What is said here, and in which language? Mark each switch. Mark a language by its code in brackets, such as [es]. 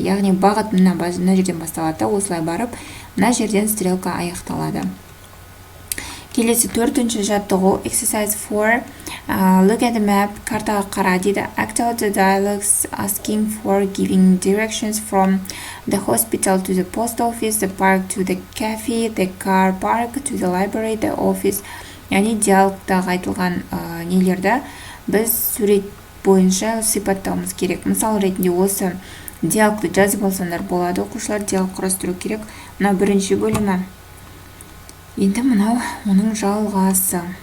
[kk] Яғни бағыт мына жерден басталады. Осылай барып, мына жерден стрелка аяқталады. Келесі төртінші жаттығу [en] exercise 4. Look at the map. [kk] Картаға қара дейді. [en] Act out the dialogues asking for giving directions from the hospital to the post office, the park to the cafe, the car park to the library, the office. [kk] Яғни диалогтағы айтылған нелерді біз сурет бойынша сипаттауымыз керек. Мысал ретінде осы диалогты жазып алсаңдар болады. Оқушылар диалог құрастыру керек. Мына бірінші бөлімі. Енді мынау оның жалғасы.